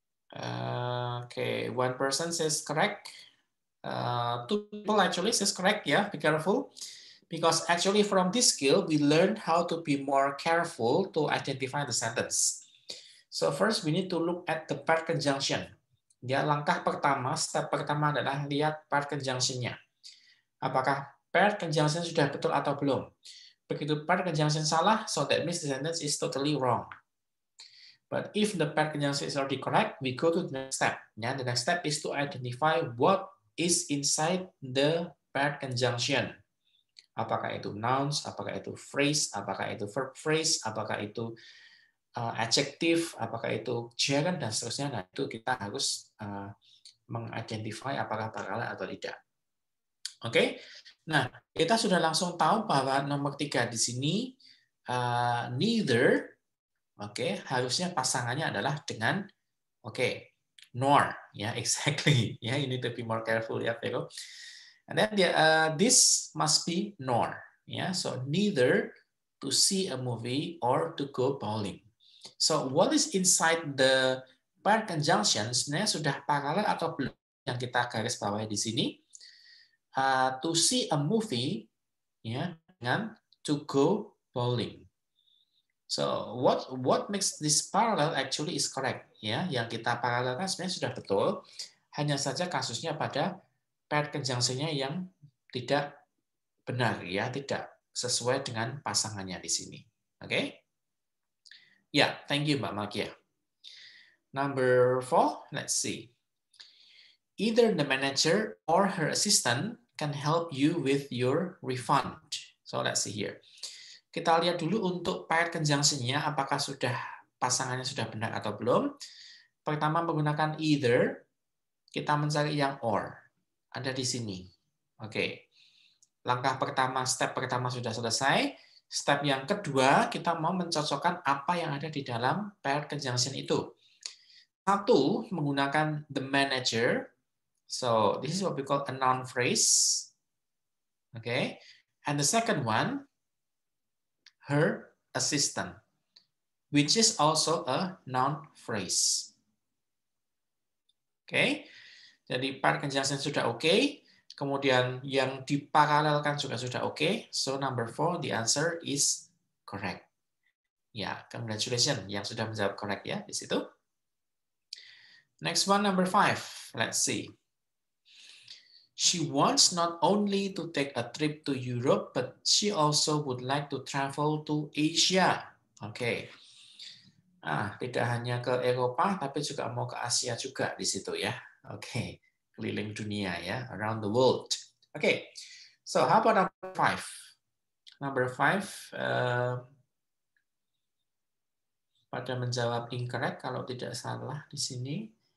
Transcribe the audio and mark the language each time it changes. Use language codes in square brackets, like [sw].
[en] Okay, one person says correct. Two people actually says correct. Yeah, be careful. Because actually from this skill, we learned how to be more careful to identify the sentence. So first we need to look at the part conjunction. [id] Ya, langkah pertama, step pertama adalah lihat part conjunction-nya. Apakah part conjunction sudah betul atau belum? Begitu part conjunction salah, so that means the sentence is totally wrong. [en] But if the part conjunction is already correct, we go to the next step. Yeah, the next step is to identify what is inside the part conjunction. [id] Apakah itu nouns, apakah itu phrase, apakah itu verb phrase, apakah itu adjective, apakah itu gerund, dan seterusnya. Nah, itu kita harus mengidentify apakah paralel atau tidak. Oke, nah kita sudah langsung tahu bahwa nomor 3 di sini neither, oke, harusnya pasangannya adalah dengan nor, ya, exactly, ya, [en] you need to be more careful, [id] ya, Vero. [en] And then this must be nor, ya, so neither to see a movie or to go bowling. So what is inside the part conjunction [id] sebenarnya sudah paralel atau belum yang kita garis bawahi di sini. [en] To see a movie, ya, dengan to go bowling. So what makes this parallel actually is correct, ya. [id] Yang kita paralelkan sebenarnya sudah betul, hanya saja kasusnya pada part conjunction-nya yang tidak benar, ya, tidak sesuai dengan pasangannya di sini. [en] Oke? Yeah, thank you, Mbak Makia. Number 4, let's see. Either the manager or her assistant can help you with your refund. So let's see here. [id] Kita lihat dulu untuk part conjunction-nya, apakah sudah pasangannya sudah benar atau belum. Pertama menggunakan either, kita mencari yang or. Ada di sini. Oke. Langkah pertama, step pertama sudah selesai. Step yang kedua, kita mau mencocokkan apa yang ada di dalam part conjunction itu. Satu, menggunakan the manager. [en] So, this is what we call a noun phrase. Okay. And the second one, her assistant, which is also a noun phrase. [id] Oke. Jadi part conjunction sudah oke. Kemudian yang diparalelkan juga sudah oke. [en] So, number 4, the answer is correct. Ya, congratulations [id] yang sudah menjawab correct ya di situ. [en] Next one, number 5. Let's see. She wants not only to take a trip to Europe, but she also would like to travel to Asia. Oke. [id] Tidak hanya ke Eropa, tapi juga mau ke Asia juga di situ ya. [en] Oke, [id] keliling dunia [en] ya, around the world. Oke, so how about number 5? [id] Number 5, pada menjawab incorrect kalau tidak salah di sini.